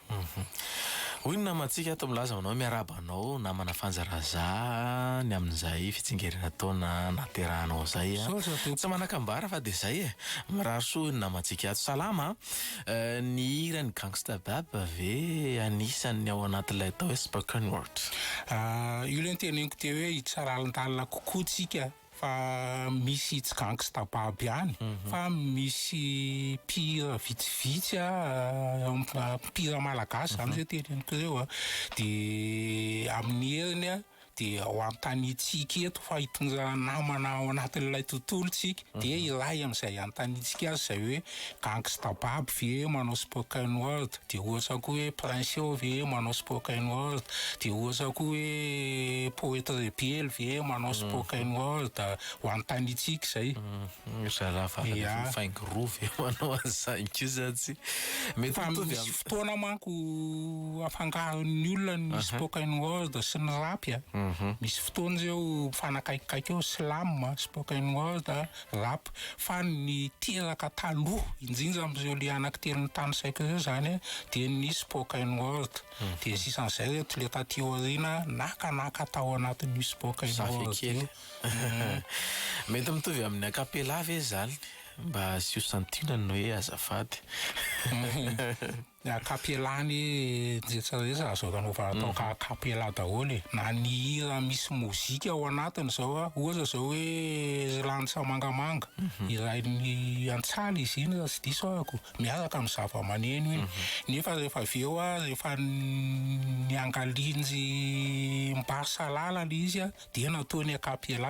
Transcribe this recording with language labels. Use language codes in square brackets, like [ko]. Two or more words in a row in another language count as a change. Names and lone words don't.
[mg] Hoy ny namantsika ato milaza manao miarabanao namana fanjaraza ny amin'izay fitsingerana taona naterahanao zay tsy manakambara fa dia zay mirarso ny namantsika ato salama ny hira ny gangsta baba ve anisan'ny ao anatin'ilay atao hoe [en] spoken word. [mg] Io ilay teneniko teo hoe hitsaralan-dalina kokoa tsika fa misy tsy gangsta baby ihany fa misy mpira vitsivitsy mpira malagasy zany zay teneniko ireo dia amin'ny heriny dia ho antanitsika eto fa hitondra namana ao anatin'ilay tontolo tsika dia iray amin'izay antanitsika azy zay hoe gangsta baby ve manao [en] spoken word [mg] dia ohatra koa hoe plein ve manao [en] spoken word [mg] dia ohatra koa hoe [fr] poète rebelle [mg] ve manao [en] spoken word [mg] ho antanitsika zay faingrove manao an'izany kosa tsy mety misy fotoana manko afangaron'ny olona ny [en] spoken word [mg] sy ny rapy misy fotoana zao fanakaikikaiky eo [en] slam spoken word rap [mg] fa ny teraka taloha indrindra amin'izao le anankitelo ny tany saiko ireo zany dia ny [en] spoken word [mg] dia sisan'izay reto le taty aoriana nakanaka tao anatin'ny [en] spoken word [mg] kely mety mitovy amin'ny akapela ve zany mba sy ho santionany hoe azafady. Akapelany jetsarehetra azo anaova atao akapela daholo na ny hira misy mozika ao anatiny zao ohatra zao hoe lanitra mangamanga iray ny antsaly izy iny raha tsy diso ahako miaraka amin'ny zava-maneno iny nefa rehefa avy eo rehefa ny angalinjy mbarsa lalana izy dia nataony akapela.